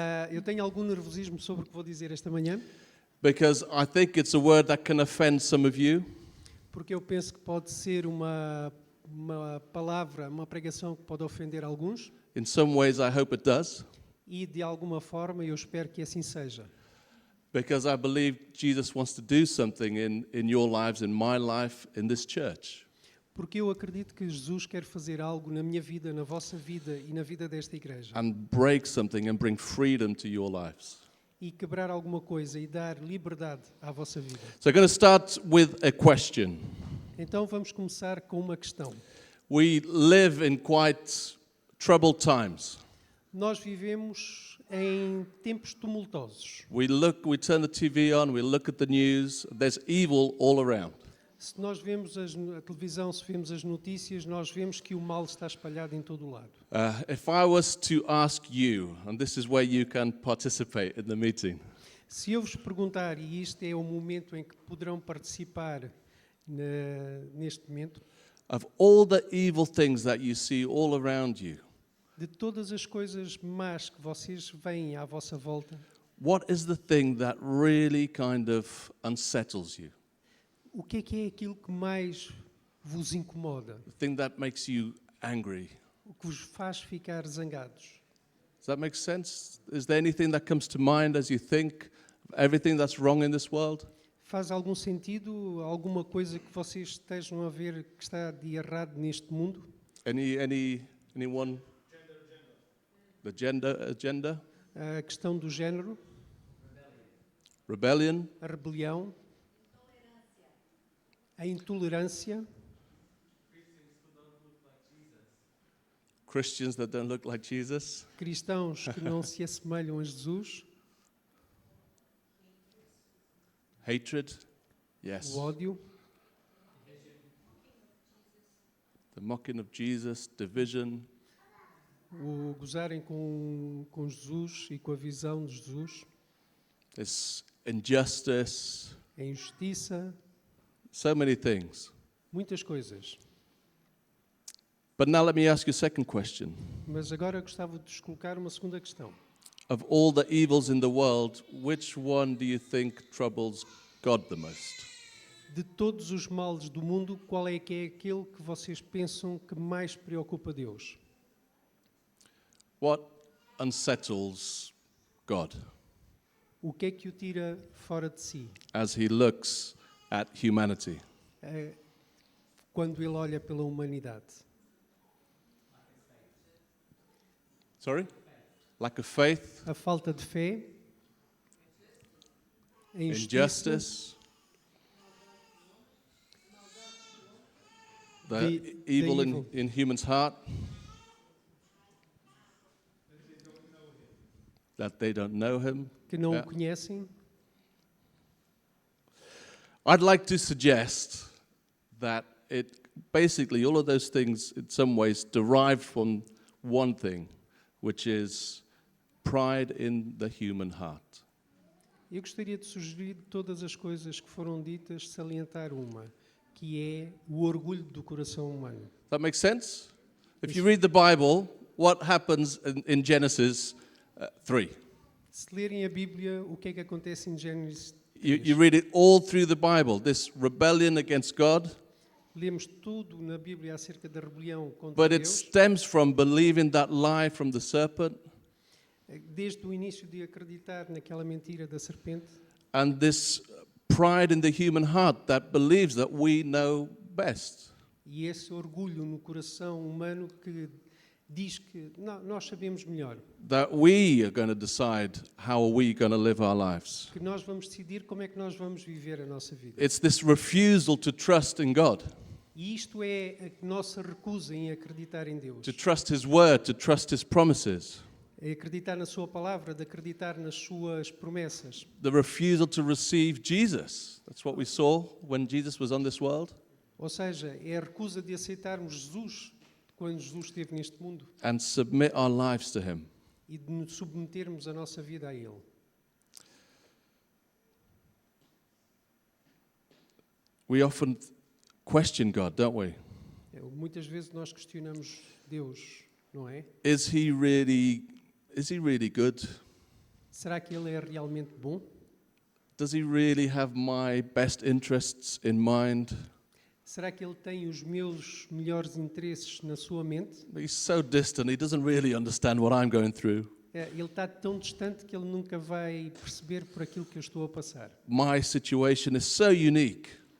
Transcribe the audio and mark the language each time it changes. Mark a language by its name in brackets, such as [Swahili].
[Portuguese] eu tenho algum nervosismo sobre o que vou dizer esta manhã, [English] Because I think it's a word that can offend some of you. [Portuguese] porque eu penso que pode ser uma palavra, uma pregação que pode ofender alguns, [English] In some ways, I hope it does. [Portuguese] e de alguma forma eu espero que assim seja. [English] Because I believe Jesus wants to do something in your lives, in my life, in this church. [Portuguese] Porque eu acredito que Jesus quer fazer algo na minha vida, na vossa vida e na vida desta igreja. [English] And break something and bring freedom to your lives. [Portuguese] E quebrar alguma coisa e dar liberdade à vossa vida. [English] So I'm going to start with a question. [Portuguese] Então vamos começar com uma questão. [English] We live in quite troubled times. [Portuguese] Nós vivemos em tempos tumultuosos. [English] We turn the TV on, we look at the news, there's evil all around. [Portuguese] Se nós vemos a televisão, se vemos as notícias, nós vemos que o mal está espalhado em todo o lado. [English] If I was to ask you, and this is where you can participate in the meeting, [Portuguese] Se eu vos perguntar, e este é o momento em que poderão participar neste momento, [English] of all the evil things that you see all around you, [Portuguese] de todas as coisas más que vocês veem à vossa volta, [English] what is the thing that really kind of unsettles you? [Portuguese] o que é aquilo que mais vos incomoda? [English] The thing that makes you angry? [Portuguese] O que vos faz ficar zangados? [English] Does that make sense? Is there anything that comes to mind as you think of everything that's wrong in this world? [Portuguese] Faz algum sentido alguma coisa que vocês estejam a ver que está de errado neste mundo? [English] Anyone? The gender agenda? [Portuguese] A questão do género, [English] Rebellion? [Portuguese] a rebelião, a intolerância, [English] Christians that don't look like Jesus? [Portuguese] cristãos que não se assemelham a Jesus, [English] Hatred? Yes. [Portuguese] o ódio, [English] The mocking of Jesus, division, [Portuguese] o gozarem com Jesus e com a visão de Jesus, [English] this injustice, [Portuguese] a injustiça, [English] so many things. [Portuguese] muitas coisas. [English] But now let me ask you a second question. [Portuguese] Mas agora gostava de vos colocar uma segunda questão. [English] Of all the evils in the world, which one do you think troubles God the most? [Portuguese] De todos os males do mundo, qual é que é aquele que vocês pensam que mais preocupa Deus? [English] What unsettles God [Portuguese] O que é que o tira fora de si? [English] as he looks at humanity? [Portuguese] Quando ele olha pela humanidade? [English] Sorry? Lack of faith, [Portuguese] A falta de fé? A injustiça? [English] injustice, the evil evil. in humans' heart, that they don't know him. [Portuguese] Que não [English] Yeah. [Portuguese] o conhecem? [English] I'd like to suggest that basically all of those things in some ways derive from one thing, which is pride in the human heart. [Portuguese] Eu gostaria de sugerir de todas as coisas que foram ditas, salientar uma, que é o orgulho do coração humano. [English] That makes sense? If you read the Bible, what happens in Genesis 3? [Portuguese] Se lerem a Bíblia, o que é que acontece em Gênesis 3? [English] You read it all through the Bible, this rebellion against God, [Portuguese] Lemos tudo na Bíblia acerca da rebelião contra [English] but it [Portuguese] Deus, [English] stems from believing that lie from the serpent [Portuguese] desde o início de acreditar naquela mentira da serpente, [English] and this pride in the human heart that believes that we know best. [Portuguese] e esse orgulho no coração humano que diz que nós sabemos melhor, [English] That we are going to decide how are we going to live our lives. [Portuguese] que nós vamos decidir como é que nós vamos viver a nossa vida. [English] It's this refusal to trust in God, [Portuguese] E isto é a nossa recusa em acreditar em Deus, [English] to trust His word, to trust His promises. [Portuguese] é acreditar na sua palavra, de acreditar nas suas promessas. [English] The refusal to receive Jesus. That's what we saw when Jesus was on this world. [Portuguese] Ou seja, é a recusa de aceitarmos Jesus quando Jesus esteve neste mundo [English] And submit our lives to Him. [Portuguese] e de nos submetermos a nossa vida a Ele. [English] we often question God, don't we? [Portuguese] Muitas vezes nós questionamos Deus, não é? [English] Is he really good? [Portuguese] Será que Ele é realmente bom? [English] Does he really have my best interests in mind? [Portuguese] Será que Ele tem os meus melhores interesses na sua mente? [English] He's so distant, he doesn't really understand what I'm going through. [Portuguese] Ele está tão distante que Ele nunca vai perceber por aquilo que eu estou a passar. [English] My situation is so unique